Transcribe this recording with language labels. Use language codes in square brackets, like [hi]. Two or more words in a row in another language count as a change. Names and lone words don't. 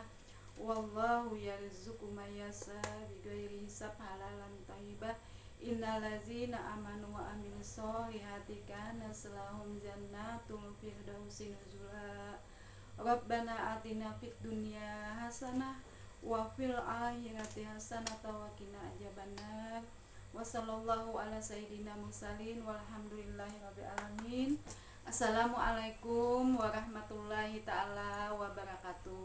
[ar] والله يرزق من يشاء بغير حساب حلالا طيبة. إن الذين آمنوا وعملوا الصالحات كانت لهم جنات الفردوس نزلا. ربنا آتنا في الدنيا حسنة وفي الآخرة حسنة وقنا عذاب النار. وصلى الله على سيدنا المرسلين والحمد لله رب العالمين. السلام عليكم ورحمة الله تعالى وبركاته.